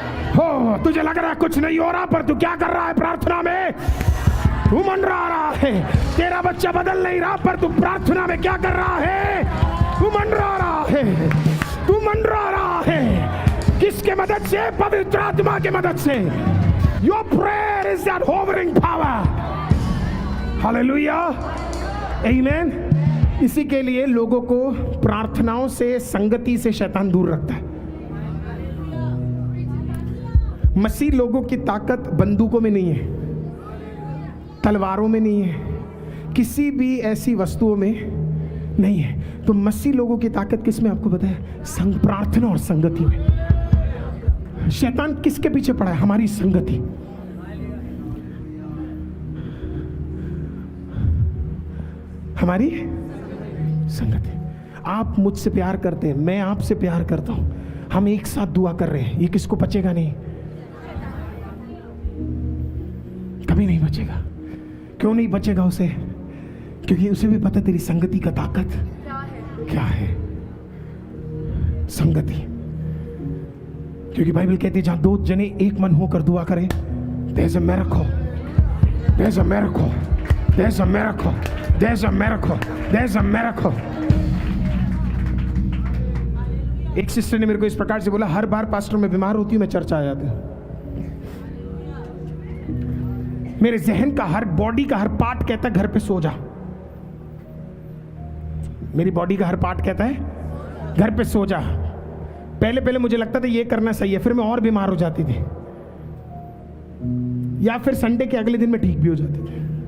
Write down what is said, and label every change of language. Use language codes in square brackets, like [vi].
[hi] हो, तुझे लग रहा है कुछ नहीं हो रहा, पर तू क्या कर रहा है प्रार्थना में? तू मंडरा रहा है। तेरा बच्चा बदल नहीं रहा, पर तू प्रार्थना में क्या कर रहा है? तू मंडरा रहा है, तू मंडरा रहा है। किसके मदद से? पवित्र आत्मा के मदद से। [en] Your prayer is that hovering power. Hallelujah, amen. [hi] इसी के लिए लोगों को प्रार्थनाओं से, संगति से शैतान दूर रखता है। मसीह लोगों की ताकत बंदूकों में नहीं है, तलवारों में नहीं है, किसी भी ऐसी वस्तुओं में नहीं है। तो मसीह लोगों की ताकत किस में? आपको पता है? संग, प्रार्थना और संगति में। शैतान किसके पीछे पड़ा है? हमारी संगति। हमारी संगति। आप मुझसे प्यार करते हैं, मैं आपसे प्यार करता हूं, हम एक साथ दुआ कर रहे हैं, ये किसको बचेगा? नहीं, कभी नहीं बचेगा। क्यों नहीं बचेगा उसे? क्योंकि उसे भी पता तेरी संगति का ताकत क्या है। संगति, क्योंकि बाइबल कहती है जहां 2 जने एक मन होकर दुआ करें, [en] there's a miracle, there's a miracle, [hi] there's a miracle, there's a miracle, there's a miracle। एक सिस्टर ने मेरे को इस प्रकार से बोला, हर बार पास्टर मैं बीमार होती हूं, मैं चर्च आ जाती हूं। मेरे जहन का हर, बॉडी का हर पार्ट कहता है घर पे सो जा। मेरी बॉडी का हर पार्ट कहता है घर पे सो जा। पहले पहले मुझे लगता था ये करना सही है, फिर मैं और बीमार हो जाती थी, या फिर संडे के अगले दिन मैं ठीक भी हो जाती थी।